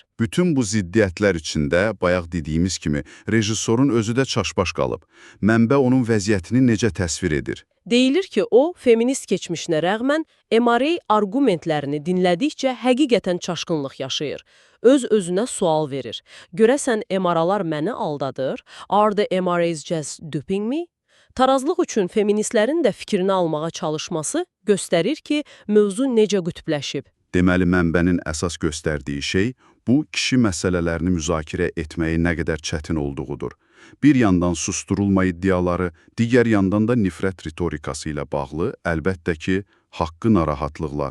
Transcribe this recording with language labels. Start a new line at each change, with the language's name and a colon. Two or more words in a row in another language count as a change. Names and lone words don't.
Azerbaijani: Bütün bu ziddiyyətlər içində, bayaq dediyimiz kimi, rejissorun özü də çaşbaş qalıb. Mənbə onun vəziyyətini necə təsvir edir? Deyilir ki, o, feminist keçmişinə rəğmən MRA argumentlərini dinlədikcə həqiqətən çaşqınlıq yaşayır. Öz-özünə sual verir. Görəsən MRA-lar məni aldadır?
English: Are the MRAs just duping me?
Azerbaijani: Tarazlıq üçün feministlərin də fikrini almağa çalışması göstərir ki, mövzu necə qütbləşib. Deməli, mənbənin əsas göstərdiyi şey bu kişi məsələlərini müzakirə etməyi nə qədər çətin olduğudur. Bir yandan susturulma iddiaları, digər yandan da nifrət ritorikası ilə bağlı, əlbəttə ki, haqqı narahatlıqlar.